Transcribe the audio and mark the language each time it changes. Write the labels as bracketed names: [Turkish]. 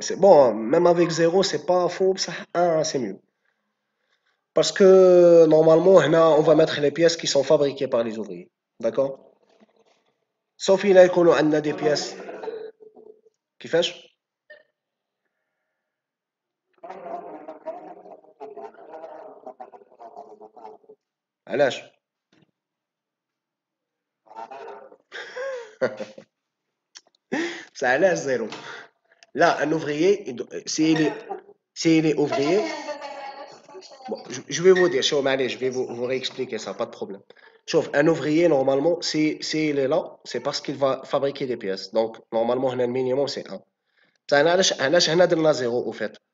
[French] C'est bon, même avec zéro, c'est pas faux, ça, un, c'est mieux. Parce que normalement, on va mettre les pièces qui sont fabriquées par les ouvriers. D'accord? Sauf il y a des pièces. [Arabic] كيفاش؟ علاش؟ [French] Ça [Arabic] علاش zéro. [French] Là, un ouvrier, s'il est ouvrier, bon, je vais vous dire, je vais vous réexpliquer ça, pas de problème. Sauf un ouvrier, normalement, s'il est là, c'est parce qu'il va fabriquer des pièces. Donc, normalement, le minimum, c'est un. [Arabic] علاش هنا درنا [French] zéro, au fait.